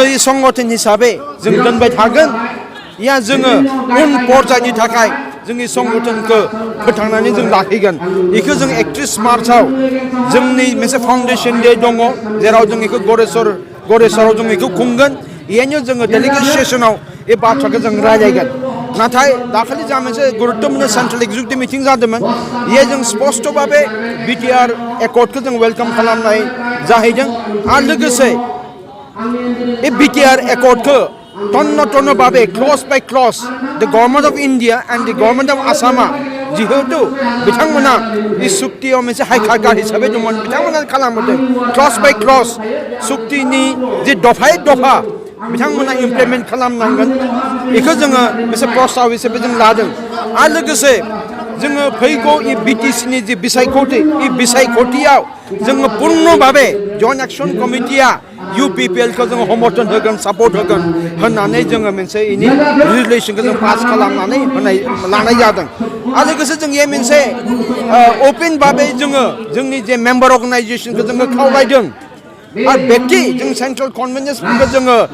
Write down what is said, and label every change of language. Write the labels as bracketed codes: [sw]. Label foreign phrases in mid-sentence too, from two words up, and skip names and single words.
[brx] ई संगठन हिसाबै जों दोनबाय थागोन या जोङो उन पर्यायनि थाखाय जोंनि संगठनखौ फोथांनानै जों लाखिगोन बेखौ जों 31 मार्चआव जोंनि मोनसे [en] Foundation Day [brx] दङ जेराव जों बेखौ गरेस्वराव जों बेखौ खुंगोन बेहायनो जोङो [en] delegate session [brx] बे बाथ्राखौ जों रायलायगोन नाथाय दाखालि जा मोनसे गुरुत्तपूर्ण [en] central executive meeting [brx] जादोंमोन बेहाय जों स्पष्टभावे बिटिआर एकर्डखौ जों वेलकाम खालामनाय जाहैदों आरो लोगोसे बे बिटिआर एकर्डखौ तन्न भावे [en] clause by clause the Government of India and the Government of Assam [brx] जिहेतु बिथांमोना बे सुक्तियाव मोनसे हाइकारगार हिसाबै दंमोन बिथांमोना खालामबोदों [en] clause by clause [brx] सुक्तिनि जे दफायै दफा बिथांमोना इमप्लिमेन्ट खालामनांगोन बेखौ जोङो मोनसे प्रस्ताव हिसाबै जों लादों आरो लोगोसे जोङो फैगौ इ बिटिसिनि जे बिसायख'थि इ बिसायख'थियाव जोङो पूर्ण भावे [en] joint action committee [brx] UPPL खौ जोङो समर्थन होगोन सापर्ट होगोन होननानै जोङो मोनसे इनि रेजुलेशनखौ जों पास खालामनानै लानाय जादों आरो लोगोसे जों ये मोनसे ओपन भावे जोङो जोंनि जे [en] member organisation [brx] जोङो खावलायदों आरो व्यक्ति जों [en] central conventions [brx] जोङो